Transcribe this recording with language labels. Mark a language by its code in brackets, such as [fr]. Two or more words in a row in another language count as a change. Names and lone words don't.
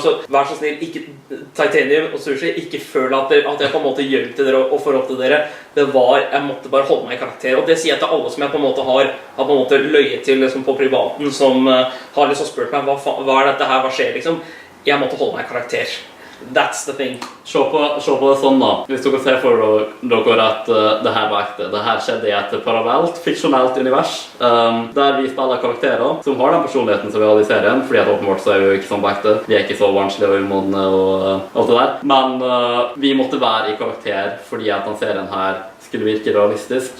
[no] Så vær så snill, ikke Titanium og Sushi, ikke føl at jeg på en måte gjør til dere og får opp til dere. Jeg måtte bare holde meg i karakter, og det sier jeg til alle som jeg på en måte har på en måte løyet til liksom, på privaten, som har liksom spurt meg, hva er dette her, hva skjer liksom? Jeg måtte holde meg i karakter. [en] That's the thing. [no] Se på det sånn da. Hvis dere ser for dere at det her var ekte, det her skjedde i et parallelt, fiksjonelt univers, der vi spiller karakterer som har den personligheten som vi hadde i serien, fordi at åpenbart så er vi jo ikke sånn på ekte. Vi er ikke så vanskelige og umodne og alt det der. Men vi måtte være i karakter fordi at den serien her skulle virke realistisk.